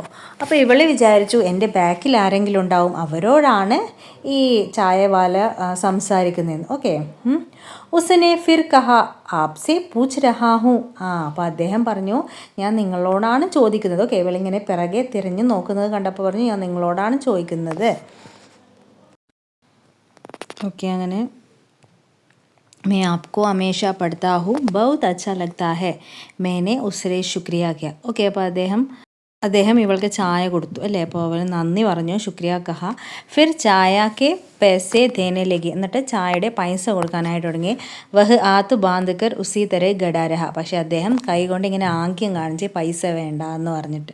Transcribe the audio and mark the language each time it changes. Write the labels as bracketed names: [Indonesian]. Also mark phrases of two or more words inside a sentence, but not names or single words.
[Malayalam] അപ്പോൾ ഇവളെ വിചാരിച്ചു എൻ്റെ ബാക്കിൽ ആരെങ്കിലും ഉണ്ടാവും, അവരോടാണ് ഈ ചായവാല സംസാരിക്കുന്നതെന്ന്. [Hindi] ഓക്കെ, उसने फिर कहा आपसे पूछ रहा हूँ. [Malayalam] അപ്പോൾ അദ്ദേഹം പറഞ്ഞു ഞാൻ നിങ്ങളോടാണ് ചോദിക്കുന്നത്. ഓക്കെ, ഇവളിങ്ങനെ പിറകെ തിരിഞ്ഞ് നോക്കുന്നത് കണ്ടപ്പോൾ പറഞ്ഞു ഞാൻ നിങ്ങളോടാണ് ചോദിക്കുന്നത്. [Hindi] ഓക്കെ, അങ്ങനെ मैं आपको हमेशा पढ़ता हूँ, बहुत अच्छा लगता है, मैंने उससे शुक्रिया किया. [Malayalam] ഓക്കെ, അപ്പോൾ അദ്ദേഹം ഇവൾക്ക് ചായ കൊടുത്തു അല്ലേ. അപ്പോൾ അവൾ നന്ദി പറഞ്ഞു, [Hindi] शुक्रिया कहा. फिर चाय पैसे देने लगी. [Malayalam] എന്നിട്ട് ചായയുടെ പൈസ കൊടുക്കാനായിട്ട് തുടങ്ങി. [Hindi] वह हाथ बांधकर उसी तरह खड़ा रहा. [Malayalam] പക്ഷേ അദ്ദേഹം കൈ കൊണ്ട് ഇങ്ങനെ ആംഗ്യം കാണിച്ച് പൈസ വേണ്ട എന്ന് പറഞ്ഞിട്ട്.